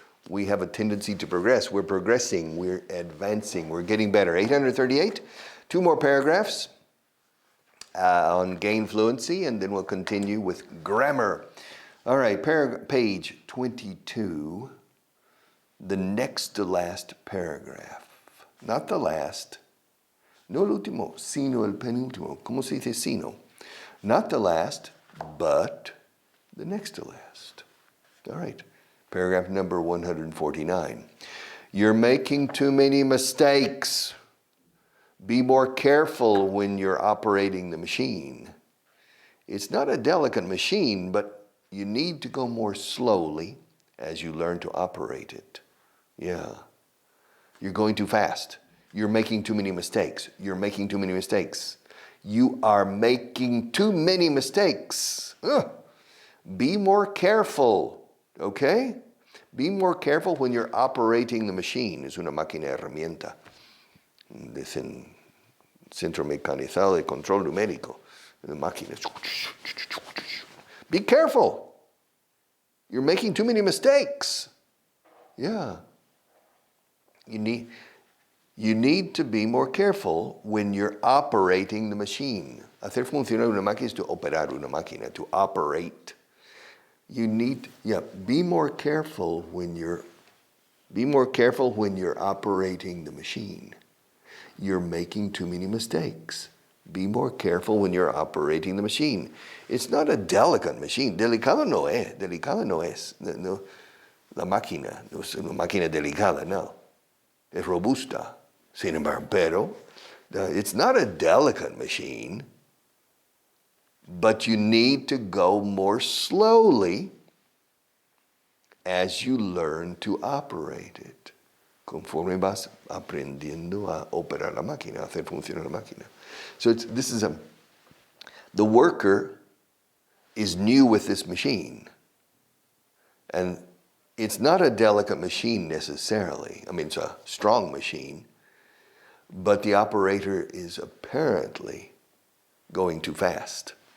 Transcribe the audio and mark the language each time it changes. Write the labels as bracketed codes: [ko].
[en] We have a tendency to progress. We're progressing, we're advancing, we're getting better. 838, 2 more paragraphs on gain fluency, and then we'll continue with grammar. All right, page 22, the next to last paragraph. Not the last, [es] no el último, sino el penúltimo. ¿Cómo se dice sino? [en] Not the last, but the next to last. All right, paragraph number 149. You're making too many mistakes. Be more careful when you're operating the machine. It's not a delicate machine, but you need to go more slowly as you learn to operate it. Yeah. You're going too fast. You're making too many mistakes. You're making too many mistakes. You are making too many mistakes. Be more careful, okay? Be more careful when you're operating the machine. [es] Es una máquina herramienta. Es un centro mecanizado de control numérico. La máquina. [en] Be careful. You're making too many mistakes. Yeah. You need to be more careful when you're operating the machine. [es] Hacer funcionar una máquina es to operar una máquina, [en] to operate. You need, be more careful when you're operating the machine. You're making too many mistakes. Be more careful when you're operating the machine. It's not a delicate machine. [es] Delicado no es. No, la máquina, no es una máquina delicada, no. Es robusta. Sin embargo, pero [en] it's not a delicate machine, but you need to go more slowly as you learn to operate it. [es] Conforme vas aprendiendo a operar la máquina, a hacer funcionar la máquina. [en] So the worker is new with this machine, and it's not a delicate machine necessarily. I mean, it's a strong machine, but the operator is apparently going too fast.